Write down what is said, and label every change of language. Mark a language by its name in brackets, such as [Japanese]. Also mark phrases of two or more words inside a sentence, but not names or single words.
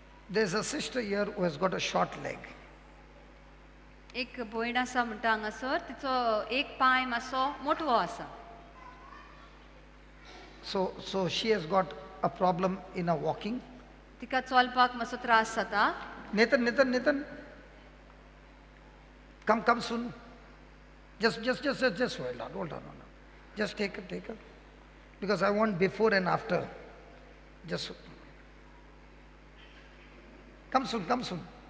[English] There's a sister here who has got a short leg. [Konkani] एक भयण आसा म्हणटा हांगासर तिचो एक पांय मातसो मोटवो आसा. [English] So she has got a problem in her walking. [Konkani] तिका चलपाक मातसो त्रास जाता. [English] Nathan. Come soon. Just hold on. Just take her. Because I want before and after. Just come soon.